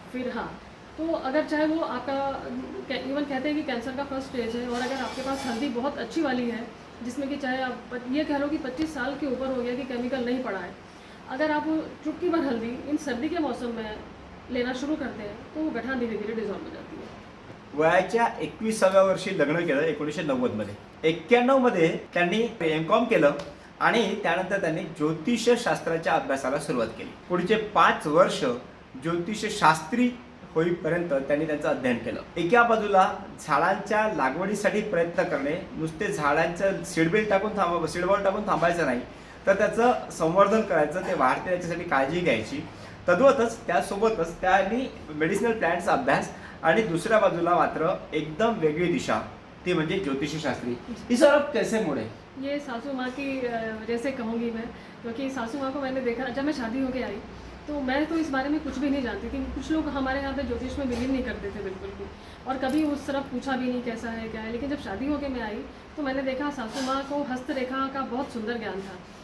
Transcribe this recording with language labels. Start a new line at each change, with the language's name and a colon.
Hindi: फिर हाँ, तो अगर चाहे वो आपका इवन कहते हैं कि कैंसर का फर्स्ट स्टेज है, और अगर आपके पास हल्दी बहुत अच्छी वाली है जिसमें कि चाहे आप ये कह लो कि 25 साल के ऊपर हो गया कि केमिकल नहीं पड़ा है, अगर आप चुटकी भर हल्दी इन सर्दी के मौसम में लेना शुरू करते हैं तो वो गठा धीरे धीरे डिझॉल्व हो जाती है।
Marathi: वयाच्या 21व्या वर्षी लग्न केलं 1990 मध्ये. 91 मध्ये त्यांनी एम.कॉम केलं आणि त्यानंतर त्यांनी ज्योतिषशास्त्राच्या अभ्यासाला सुरुवात केली. पुढचे 5 वर्ष ज्योतिषशास्त्री होईपर्यंत त्यांनी त्यांचं अध्ययन केलं. एका बाजूला झाडांच्या लागवडीसाठी प्रयत्न करणे, नुसते झाडांचं सीडबॉल टाकून थांबायचं नाही, तर त्याचं संवर्धन करायचं, ते वाढते त्याच्यासाठी काळजी घ्यायची. तद्वतच त्यासोबतच त्यांनी मेडिसिनल प्लांट्सचा अभ्यास आणि दुसऱ्या बाजूला मात्र एकदम वेगळी दिशा, ती म्हणजे ज्योतिषशास्त्री.
Hindi: इस तरफ कैसे मुड़े? ये सासू माँ की वजह से कहूँगी मैं, क्योंकि सासू माँ को मैंने देखा जब मैं शादी होके आई तो मैं तो इस बारे में कुछ भी नहीं जानती थी। कुछ लोग हमारे यहाँ पे ज्योतिष में बिलीव नहीं करते थे बिल्कुल भी, और कभी उस तरफ पूछा भी नहीं कैसा है क्या है। लेकिन जब शादी होके मैं आई तो मैंने देखा सासू माँ को हस्तरेखा का बहुत सुंदर ज्ञान था।